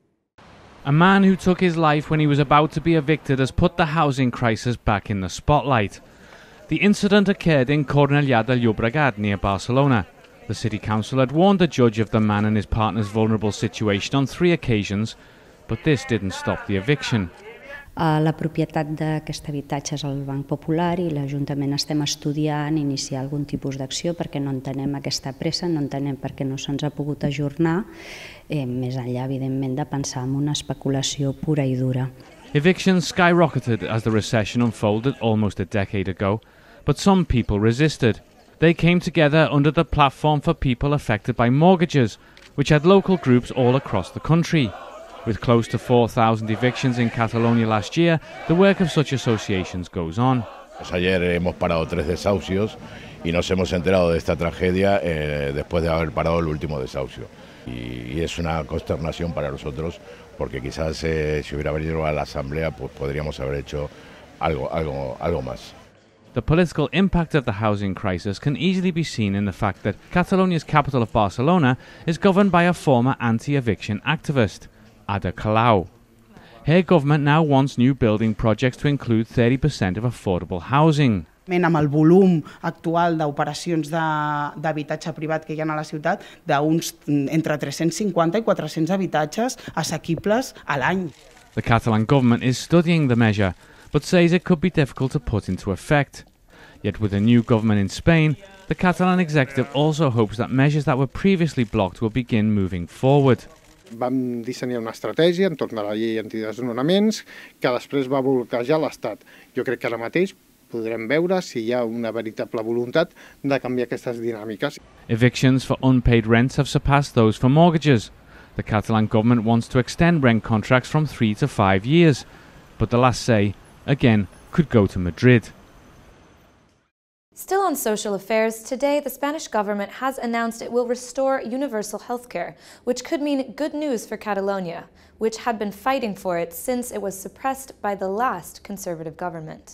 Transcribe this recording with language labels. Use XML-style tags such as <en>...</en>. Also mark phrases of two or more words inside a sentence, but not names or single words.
<en>A man who took his life when he was about to be evicted has put the housing crisis back in the spotlight. The incident occurred in Cornellà de Llobregat, near Barcelona. The city council had warned the judge of the man and his partner's vulnerable situation on 3 occasions, but this didn't stop the eviction.</en> <ca>La propietat d'aquest habitatge és el Banc Popular i l'Ajuntament estem estudiant iniciar algun tipus d'acció perquè no entenem aquesta pressa, no entenem per què no se'ns ha pogut ajornar, més enllà, evidentment, de pensar en una especulació pura i dura.</ca> <en>Evictions skyrocketed as the recession unfolded almost a decade ago, but some people resisted. They came together under the Platform for People Affected by Mortgages, which had local groups all across the country. With close to 4,000 evictions in Catalonia last year, the work of such associations goes on.</en> <es>Ayer hemos parado 3 desahucios y nos hemos enterado de esta tragedia después de haber parado el último desahucio. Y es una consternación para nosotros porque quizás si hubiera venido a la asamblea pues podríamos haber hecho algo más.</es> <en>The political impact of the housing crisis can easily be seen in the fact that Catalonia's capital of Barcelona is governed by a former anti-eviction activist, Ada Colau. Her government now wants new building projects to include 30% of affordable housing.</en> <ca>Amb el volum actual d'operacions d'habitatge privat que hi ha a la ciutat, d'uns entre 350 i 400 habitatges assequibles a l'any.</ca> <en>The Catalan government is studying the measure, but says it could be difficult to put into effect. Yet with a new government in Spain, the Catalan executive also hopes that measures that were previously blocked will begin moving forward.</en> <ca>Vam dissenyar una estratègia entorn de la llei antidesnonaments que després va bloquejar l'Estat. Jo crec que ara mateix podrem veure si hi ha una veritable voluntat de canviar aquestes dinàmiques.</ca> <en>Evictions for unpaid rents have surpassed those for mortgages. The Catalan government wants to extend rent contracts from 3 to 5 years, but the last say, again, could go to Madrid. Still on social affairs, today the Spanish government has announced it will restore universal healthcare, which could mean good news for Catalonia, which had been fighting for it since it was suppressed by the last conservative government.</en>